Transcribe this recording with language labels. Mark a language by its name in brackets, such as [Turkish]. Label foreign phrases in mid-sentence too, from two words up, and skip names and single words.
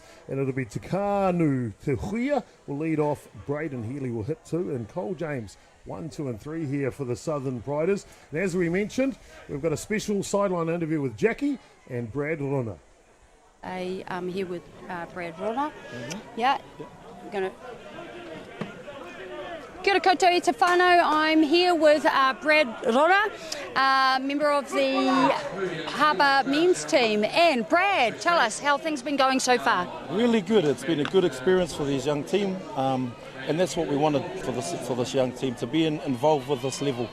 [English] And it'll be Takanu Te Huia will lead off. Braden Healy will hit 2. And Cole James 1, 2 and 3 here for the Southern Priders. And as we mentioned, we've got a special sideline interview with Jackie and Brad Runa. I'm here with Brad Runa. Yeah. I'm going to... [Māori] Kia ora koutou i te whānau. [English] I'm here with Brad Runa, member of the Harbour men's team. And Brad, tell us how things have been going so far. Really good. It's been a good experience for this young team, and that's what we wanted for this young team, to be involved with this level.